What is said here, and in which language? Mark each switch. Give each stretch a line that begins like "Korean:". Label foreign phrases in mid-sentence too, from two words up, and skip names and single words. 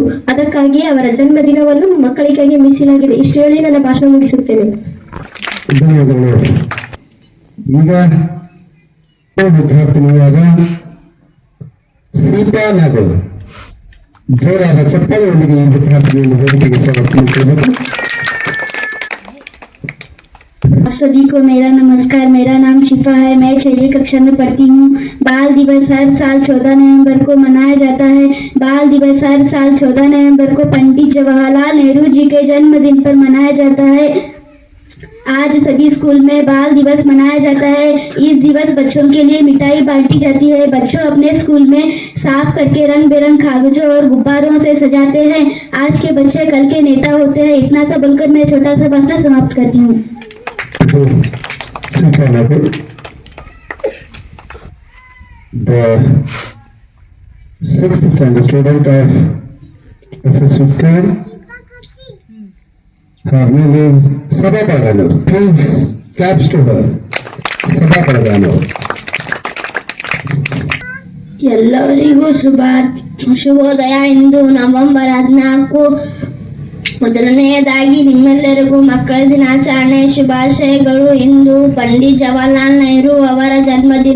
Kannada: ಅದಕ್ಕಾಗಿ ಅವರ ಜನ್ಮದಿನವನ್ನು ಮಕ್ಕಳಿಗಾಗಿ ಮೀಸಲಾಗಿದೆ. ಇಷ್ಟು ಹೇಳಿ ನನ್ನ ಭಾಷಣ ಮುಗಿಸುತ್ತೇನೆ. ಈಗ ವಿದ್ಯಾರ್ಥಿನಿಯಾದ ಸೀತಾ ನಾಗಲ್ ಜೋರಾದ ಚಪ್ಪಾಳೆಯೊಂದಿಗೆ ಈ ವಿದ್ಯಾರ್ಥಿನಿಯನ್ನು ವೇದಿಕೆಗೆ ಸ್ವಾಗತ.
Hindi: आप सभी को मेरा नमस्कार। मेरा नाम शिफा है, मैं 6वीं कक्षा में पढ़ती हूँ। बाल दिवस हर साल 14 नवंबर को मनाया जाता है। बाल दिवस हर साल 14 नवंबर को पंडित जवाहरलाल नेहरू जी के जन्मदिन पर मनाया जाता है। आज सभी स्कूल में बाल दिवस मनाया जाता है। इस दिवस बच्चों के लिए मिठाई बांटी जाती है। बच्चों अपने स्कूल में साफ करके रंग बिरंग कागजों और गुब्बारों से सजाते हैं। आज के बच्चे कल के नेता होते हैं। इतना सा बोलकर मैं छोटा सा भाषण समाप्त करती हूँ।
English: The 6th standard student of SSV school. Her name is Sabha Paraganur. Please claps to her. Sabha Paraganur.
Kannada: ಎಲ್ಲರಿಗೂ ಶುಭೋದಯ. ಇಂದು ನವೆಂಬರ್ 14. ಮೊದಲನೆಯದಾಗಿ ನಿಮ್ಮೆಲ್ಲರಿಗೂ ಮಕ್ಕಳ ದಿನಾಚರಣೆ ಶುಭಾಶಯಗಳು. ಇಂದು ಪಂಡಿತ್ ಜವಾಹರ್ಲಾಲ್ ನೆಹರು ಅವರ ಜನ್ಮದಿನ.